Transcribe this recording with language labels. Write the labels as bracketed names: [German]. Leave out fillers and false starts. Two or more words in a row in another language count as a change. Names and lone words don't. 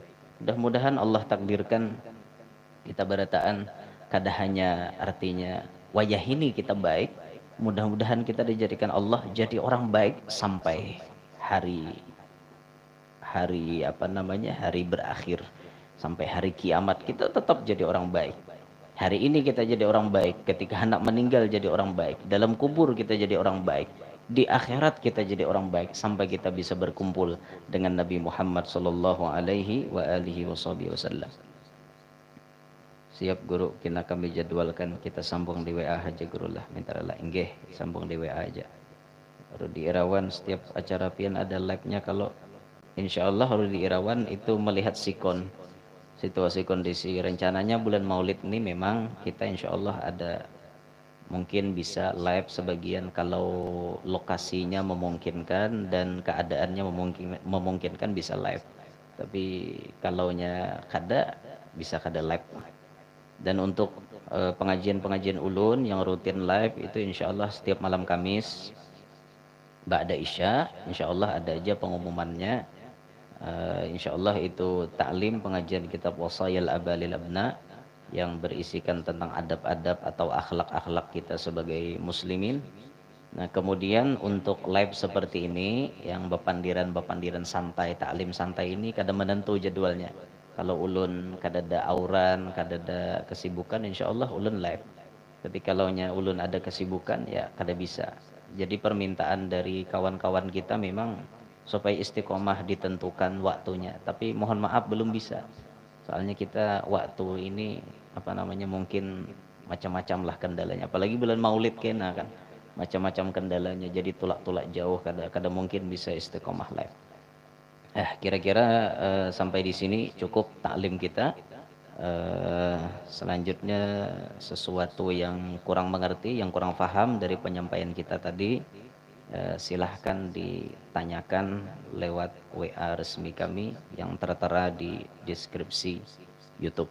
[Banjar] Mudah-mudahan Allah takdirkan kita berataan kada hanya artinya wayah ini kita baik, mudah-mudahan kita dijadikan Allah jadi orang baik sampai hari hari berakhir, sampai hari kiamat kita tetap jadi orang baik. [Indonesian] Hari ini kita jadi orang baik, ketika hendak meninggal jadi orang baik, dalam kubur kita jadi orang baik, di akhirat kita jadi orang baik sampai kita bisa berkumpul dengan Nabi Muhammad [Arabic] صلى الله عليه وعلى آله وسلم. [Banjar] Siap guru, kami jadwalkan kita sambung di WA aja guru lah, minta rela inggih sambung di WA aja. Baru di Irawan setiap acara pian ada live-nya, kalau insyaallah harus di Irawan itu melihat sikon situasi kondisi. [Indonesian] Rencananya bulan Maulid ini memang kita insyaallah ada mungkin bisa live sebagian kalau lokasinya memungkinkan dan keadaannya memungkinkan bisa live. [Banjar] Tapi kalaunya kada bisa kada live. Dan untuk pengajian-pengajian ulun yang rutin live itu insyaallah setiap malam Kamis [Arabic] بعد العشاء [Banjar] insyaallah ada aja pengumumannya. [Indonesian] Insyaallah itu taklim pengajian kitab Wasayil Abalil Abna yang berisikan tentang adab-adab atau akhlak-akhlak kita sebagai muslimin. [Banjar] Nah, kemudian untuk live seperti ini yang bepandiran santai, taklim santai ini kadang menentu jadwalnya. Kalau ulun kadada auran, kadada kesibukan, insyaallah ulun live. Tapi kalaunya ulun ada kesibukan ya kada bisa. [Indonesian] Jadi permintaan dari kawan-kawan kita memang supaya istiqomah ditentukan waktunya. Tapi mohon maaf belum bisa. Soalnya kita waktu ini apa namanya mungkin macam-macam lah kendalanya. [Banjar] Apalagi bulan Maulid kena kan. Macam-macam kendalanya. Jadi tulak-tulak jauh kadang-kadang mungkin bisa istiqomah live. [Indonesian] Kira-kira sampai di sini cukup taklim kita. Selanjutnya sesuatu yang kurang mengerti, yang kurang paham dari penyampaian kita tadi, silahkan ditanyakan lewat WA resmi kami yang tertera di deskripsi YouTube.